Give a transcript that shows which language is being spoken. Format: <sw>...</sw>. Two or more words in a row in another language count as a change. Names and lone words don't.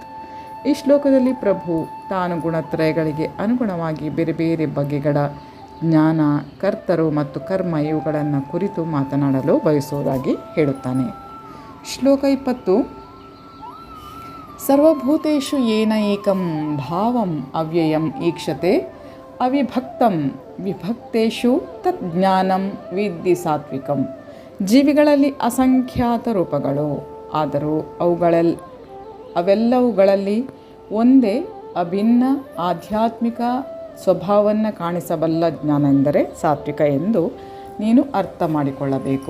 <kn>ಈ ಶ್ಲೋಕದಲ್ಲಿ ಪ್ರಭು ತಾನು ಗುಣತ್ರಯಗಳಿಗೆ ಅನುಗುಣವಾಗಿ ಬೇರೆ ಬೇರೆ ಬಗೆಗಳ ಜ್ಞಾನ, ಕರ್ತರು ಮತ್ತು ಕರ್ಮ ಇವುಗಳನ್ನು ಕುರಿತು ಮಾತನಾಡಲು ಬಯಸುವುದಾಗಿ ಹೇಳುತ್ತಾನೆ. ಶ್ಲೋಕ 20.</kn> <sa>ಸರ್ವಭೂತೇಷು ಯೇನ ಏಕಂ ಭಾವಂ ಅವ್ಯಯಂ ಈಕ್ಷತೆ ಅವಿಭಕ್ತಂ ವಿಭಕ್ತೇಷು ತತ್ ಜ್ಞಾನಂ ವಿದ್ಧಿ ಸಾತ್ವಿಕಂ.</sa> <kn>ಜೀವಿಗಳಲ್ಲಿ ಅಸಂಖ್ಯಾತ ರೂಪಗಳು, ಆದರೂ ಅವೆಲ್ಲವುಗಳಲ್ಲಿ ಒಂದೇ ಅಭಿನ್ನ ಆಧ್ಯಾತ್ಮಿಕ ಸ್ವಭಾವವನ್ನು ಕಾಣಿಸಬಲ್ಲ ಜ್ಞಾನ ಎಂದರೆ ಸಾತ್ವಿಕ ಎಂದು ನೀನು ಅರ್ಥ ಮಾಡಿಕೊಳ್ಳಬೇಕು.</kn>